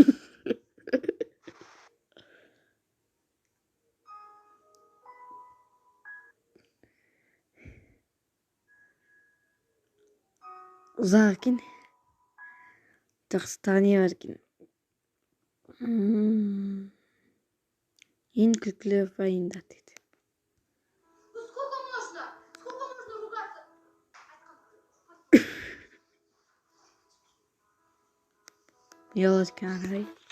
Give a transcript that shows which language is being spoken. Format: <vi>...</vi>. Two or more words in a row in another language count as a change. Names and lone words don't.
<kk>Ұзақ екен. Жақсы не бар екен. Ең күлкілі вайндар дейді.</kk> <ru>Сколько можно ругаться?</ru> <kk>Не болады екен ары.</kk>